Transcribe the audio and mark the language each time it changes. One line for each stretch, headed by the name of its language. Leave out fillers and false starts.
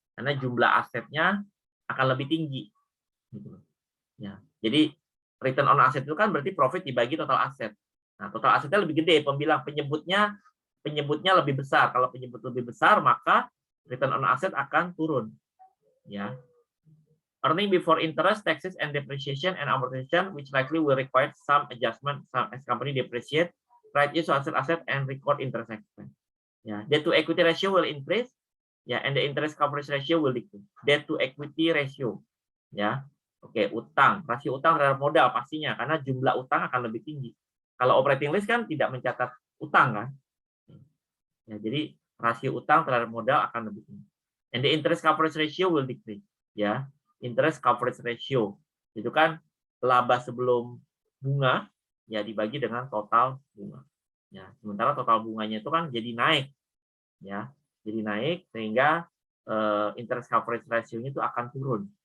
Indonesian: Karena jumlah asetnya akan lebih tinggi. Gitu. Ya. Jadi return on asset itu kan berarti profit dibagi total aset. Nah, total asetnya lebih gede, penyebutnya lebih besar. Kalau penyebut lebih besar, maka return on asset akan turun. Ya.
English: Earning before interest, taxes, and depreciation and amortization, which likely will require some adjustment as company depreciate, right use asset and record interest expense. Ya, debt to equity ratio will increase, ya, and the interest coverage ratio will decrease. Debt to equity ratio, ya.
Indonesian: Oke, utang, rasio utang terhadap modal pastinya karena jumlah utang akan lebih tinggi. Kalau operating list kan tidak mencatat utang kan. Ya, jadi rasio utang terhadap modal akan lebih tinggi.
English: And the interest coverage ratio will decrease, ya.
Indonesian: Interest coverage ratio itu kan laba sebelum bunga ya dibagi dengan total bunga. Ya, sementara total bunganya itu kan jadi naik. Ya, jadi naik sehingga interest coverage ratio-nya itu akan turun.